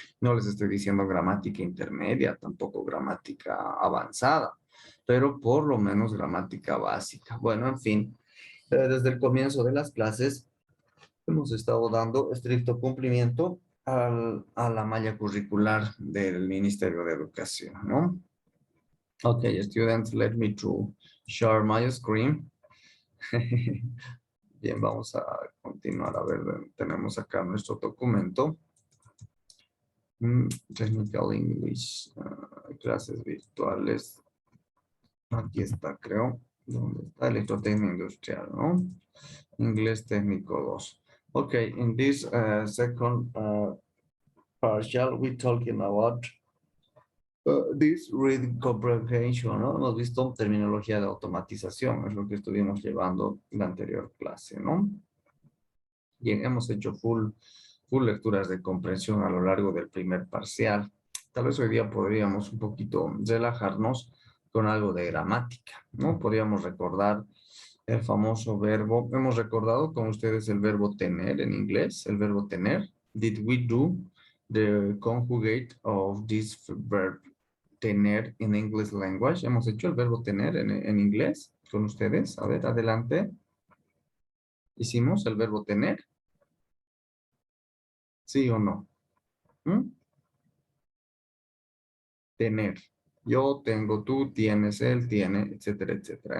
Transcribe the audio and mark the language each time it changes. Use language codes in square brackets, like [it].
[es] No les estoy diciendo gramática intermedia, tampoco gramática avanzada, pero por lo menos gramática básica. Bueno, en fin, desde el comienzo de las clases hemos estado dando estricto cumplimiento a la malla curricular del Ministerio de Educación, ¿no? [en] Okay, students, let me to share my screen. [es] Bien, vamos a continuar. A ver, tenemos acá nuestro documento. [en] Technical English, [es] clases virtuales. Aquí está, creo. ¿Dónde está? Electrotecnia industrial, ¿no? Inglés técnico 2. [en] Okay, in this second partial, we're talking about this reading comprehension, ¿no? [es] Hemos visto terminología de automatización, es lo que estuvimos llevando en la anterior clase, ¿no? Bien, hemos hecho full lecturas de comprensión a lo largo del primer parcial. Tal vez hoy día podríamos un poquito relajarnos con algo de gramática, ¿no? Podríamos recordar el famoso verbo. Hemos recordado con ustedes el verbo tener en inglés, el verbo tener. [en] Did we do the conjugate of this verb tener in English language? [es] Hemos hecho el verbo tener en inglés con ustedes. A ver, adelante. ¿Hicimos el verbo tener? ¿Sí o no? Tener. Yo tengo, tú tienes, él tiene, etcétera, etcétera.